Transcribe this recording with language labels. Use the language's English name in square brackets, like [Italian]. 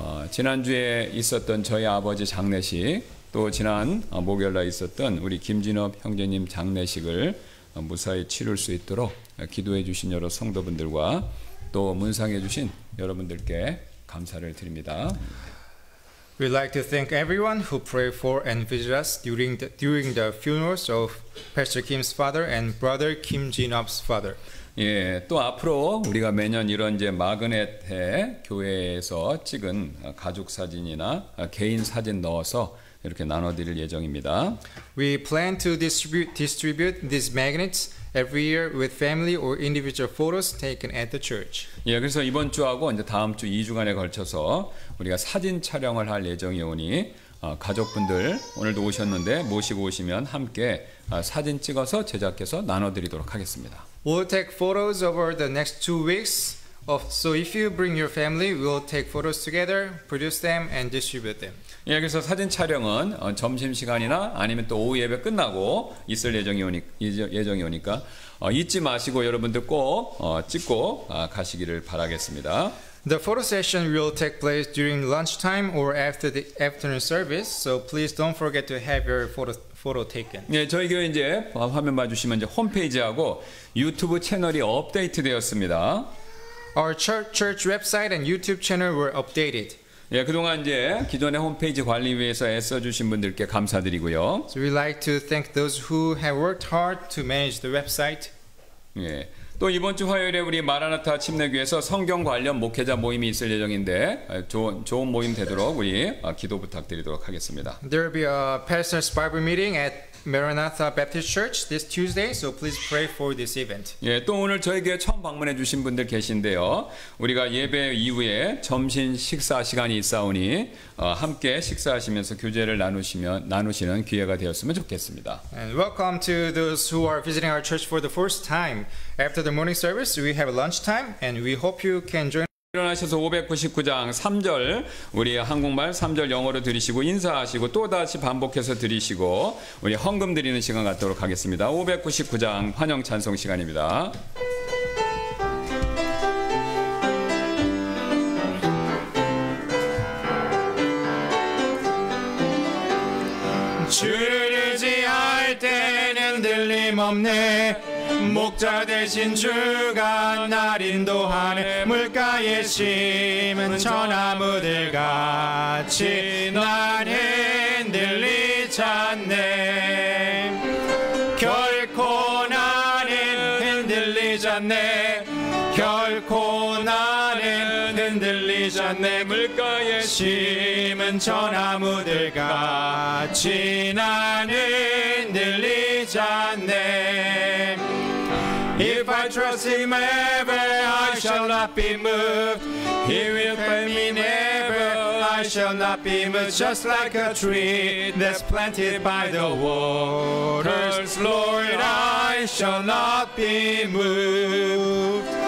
[Korean] 지난주에 있었던 저희 아버지 장례식, 또 지난 목요일날 있었던 우리 김진업 형제님 장례식을 무사히 치룰 수 있도록 기도해 주신 여러 성도분들과 또 문상해 주신 여러분들께 감사를 드립니다. [English] We'd like to thank everyone who prayed for and visited us during the funerals of Pastor Kim's father and brother Kim Jinop's father. [Korean] 예, 또 앞으로 우리가 매년 이런 이제 마그넷에 교회에서 찍은 가족 사진이나 개인 사진 넣어서 이렇게 나눠드릴 예정입니다. [English] We plan to distribute these magnets every year with family or individual photos taken at the church. [Korean] 예, 그래서 이번 주하고 이제 다음 주 2주간에 걸쳐서 우리가 사진 촬영을 할 예정이 오니 가족분들 오늘도 오셨는데 모시고 오시면 함께 사진 찍어서 제작해서 나눠드리도록 하겠습니다. [English] We'll take photos over the next 2 weeks. So if you bring your family, we'll take photos together, produce them, and distribute them. [Korean] 예, 그래서 사진 촬영은 점심 시간이나 아니면 또 오후 예배 끝나고 있을 예정이 오니까 잊지 마시고 여러분들 꼭 찍고 가시기를 바라겠습니다. [English] The photo session will take place during lunchtime or after the afternoon service, so please don't forget to have your photo taken. [Korean] 네, 저희 교회 이제 화면 봐주시면 이제 홈페이지하고 유튜브 채널이 업데이트되었습니다. [English] Our church website and YouTube channel were updated. [Korean] 예, 그동안 이제 기존의 홈페이지 관리 위해서 애써주신 분들께 감사드리고요. [English] So we'd like to thank those who have worked hard to manage the website. [Korean] 예. 또 이번 주 화요일에 우리 마라나타 침례교회에서 성경 관련 목회자 모임이 있을 예정인데 좋은 모임 되도록 우리 기도 부탁드리도록 하겠습니다. [English] There will be a pastor's Bible meeting at Maranatha Baptist Church this Tuesday, so please pray for this event. [Korean] 예, 또 오늘 저희 교회 처음 방문해 주신 분들 계신데요. 우리가 예배 이후에 점심 식사 시간이 있사오니 함께 식사하시면서 교제를 나누시는 기회가 되었으면 좋겠습니다. [English] And welcome to those who are visiting our church for the first time. After the morning service, we have lunch time, and we hope you can join [Korean] 일어나셔서 599장 3절 우리 한국말 3절 영어로 들으시고 인사하시고 또 다시 반복해서 들으시고 우리 헌금 드리는 시간 갖도록 하겠습니다. 599장 환영 찬송 시간입니다. 주를 의지할 때는 들림없네. 목자 되신 주가 날 인도하네. 물가에 심은 처나무들 같이 난 흔들리지 않네. 결코 나는 흔들리지 않네. 결코 나는 흔들리지 않네. 물가에 심은 처나무들 같이 나는 흔들리지 않네. [English] If I trust Him ever, I shall not be moved. He will fail me never, I shall not be moved. Just like a tree that's planted by the waters, Lord, I shall not be moved.